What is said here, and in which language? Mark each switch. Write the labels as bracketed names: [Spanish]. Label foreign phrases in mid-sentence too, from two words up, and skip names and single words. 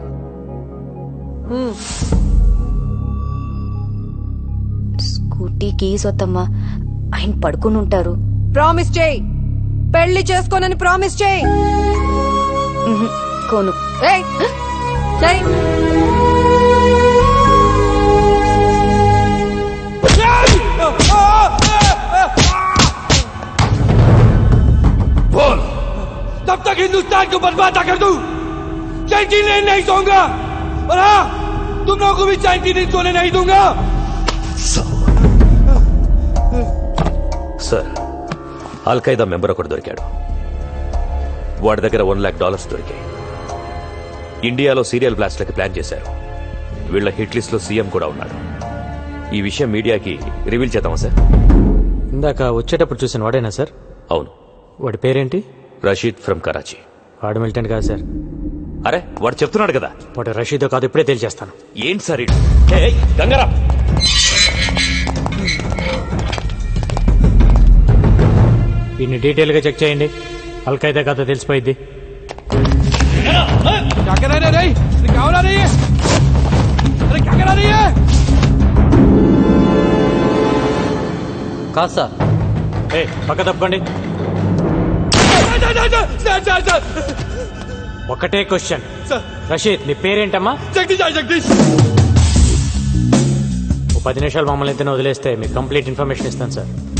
[Telugu] స్కూటీకి సొత్తమ్మా, ఆయన పడుకుని ఉంటారు. ప్రామిస్ చేయి, పెళ్లి చేసుకోనని ప్రామిస్ చేయి. కోను. ఏయ్, చేయి. [Hindi] बोल, तब तक हिंदुस्तान को बर्बाद कर दूं। चैन नहीं सोऊंगा, और हाँ, तुम लोगों को भी चैन सोने नहीं दूंगा। [Telugu] సార్, అల్ఖైదా మెంబర్ ఒకటి దొరికాడు. వాడి దగ్గర $1 lakh దొరికాయి. ఇండియాలో సీరియల్ బ్లాస్ట్లకి ప్లాన్ చేశారు. వీళ్ళ [English] hit list [Telugu] లో సీఎం కూడా ఉన్నాడు. ఈ విషయం మీడియాకి రివీల్ చేద్దామా సార్? ఇందాక వచ్చేటప్పుడు చూసిన వాడేనా సార్? అవును. వాడి పేరేంటి? రషీద్ ఫ్రమ్ కరాచీ. వాడు మిలిటెంట్ కాదు సార్. అరే, వాడు చెప్తున్నాడు కదా. వాడు రషీదో కాదు, ఇప్పుడే తేల్చేస్తాను. ఏంటి సార్ గంగారా? దీన్ని డీటెయిల్ గా చెక్ చేయండి. అల్ఖైదా కథ తెలిసిపోయింది. [Hindi] क्या करा रे क्या हो रही है? अरे क्या करा रही है? [Telugu] కాదు సార్ పక్క తప్పకండి. ఒకటే క్వశ్చన్, రషీద్ నీ పేరేంటమ్మా? జగదీష్. ఓ 10 నిమిషాలు మమ్మల్ని ఇంతనే వదిలేస్తే మీకు [English] complete information [Telugu] ఇస్తాను సార్.